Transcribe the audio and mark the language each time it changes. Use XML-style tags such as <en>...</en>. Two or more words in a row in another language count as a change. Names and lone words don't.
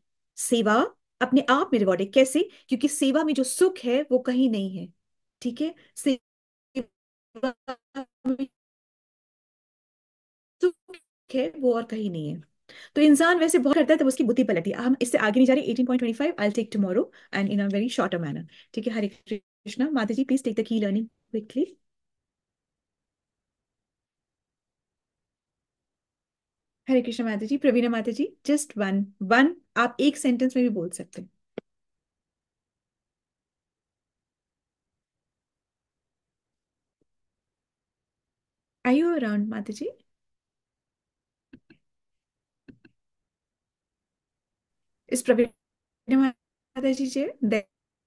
<hi>सेवा अपने आप में रिवॉर्ड है। कैसे? क्योंकि सेवा में जो सुख है वो कहीं नहीं है, ठीक है। सेवा में सुख है वो और कहीं नहीं है। तो इंसान वैसे बहुत करता है तब उसकी बुद्धि पलटी। हम इससे आगे नहीं जा रहे।</hi> <en>18.25 I take tomorrow and in a very shorter manner,</en> <hi>ठीक है। हरे कृष्णा। माता जी</hi> <en>please take the key learning quickly.</en> <hi>हरे कृष्णा माता जी। प्रवीणा माता जी,</hi> <en>just one one,</en> <hi>आप एक सेंटेंस में भी बोल सकते हैं।</hi> <en>are you around माता जी?</en> <hi>इस प्रवीणा माता जी</hi>